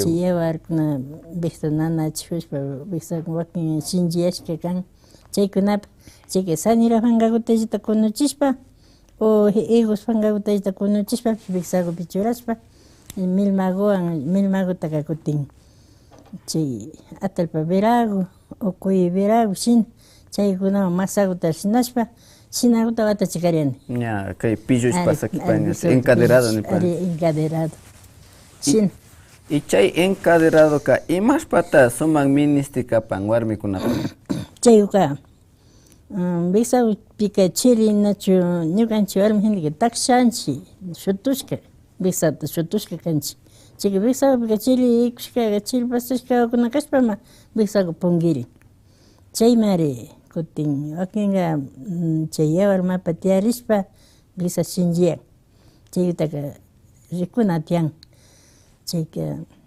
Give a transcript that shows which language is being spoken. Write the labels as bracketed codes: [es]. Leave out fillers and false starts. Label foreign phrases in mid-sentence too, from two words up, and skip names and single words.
[qu] Chay yawarkuna biksa nanachikushpa biksa wakin shinchiyashka kan chaykunapa chayka sañura pankakutallita kunuchishpa o higos pankakutallita kunuchishpa biksakupi churashpa milmagutaka kutin chay atalpa verago o cuy verago shina chaykunawan masakuta shinashpa shinakuta watachikariani. Ña kay pillushpa sakipaña encaderado nipan. Encaderado. Shina. Y chay encaderado ka imashpata suman ministi kapan warmikunapa. Chayuka biksaupika chiri nachu ñukanchik warmi hinaka takshanchik shutushka biksata shutushka kanchik chayka biksaupika chiri ikushka chiri pasashkakuna kashpama biksaku punkirin chaymari kutin wakinka chay yawar mapa tiyarishpa biksa shinchiyan chaykutaka rikuna tiyan chayka